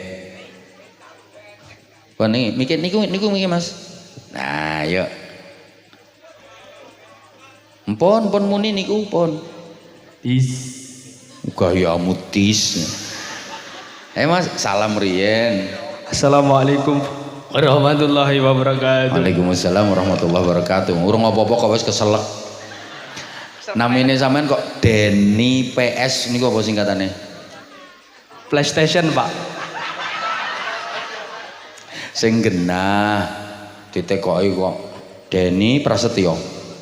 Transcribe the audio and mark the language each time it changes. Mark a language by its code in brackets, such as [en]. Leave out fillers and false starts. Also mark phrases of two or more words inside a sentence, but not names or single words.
[jv] Pun niku Mas. Nah, yuk. Pun muni niku pun. Gaya mutis. Mas, salam riyen. [ar] السلام عليكم ورحمة الله وبركاته. وعليكم السلام ورحمة الله وبركاته. [jv] Urung apa-apa kok wis keselek. Namine sampean kok Denny PS niku apa singkatane? PlayStation, Pak. Sing genah ditekoki kok Denny Prasetyo.